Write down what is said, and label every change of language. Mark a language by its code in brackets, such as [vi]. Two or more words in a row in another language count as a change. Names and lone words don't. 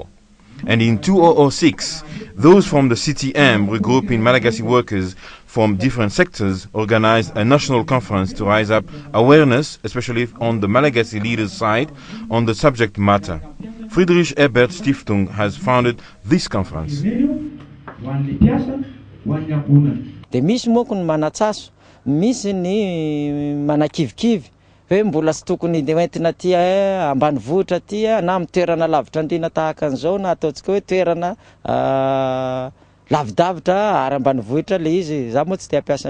[en] And in 2006, those from the CTM, regrouping Malagasy workers from different sectors, organized a national conference to raise up awareness, especially on the Malagasy leaders' side, on the subject matter. Friedrich Ebert Stiftung has founded this conference. [mg] De misy moa ny manatsaso, misy ny manakivikivy. Hoe mbola tsy tokony entina ty ambanivohitra ty na amin'ny toerana lavitra andrina tahaka an'izao na ataontsika hoe toerana lavidavitra ary ambanivohitra le izy za moa tsy te hampiasa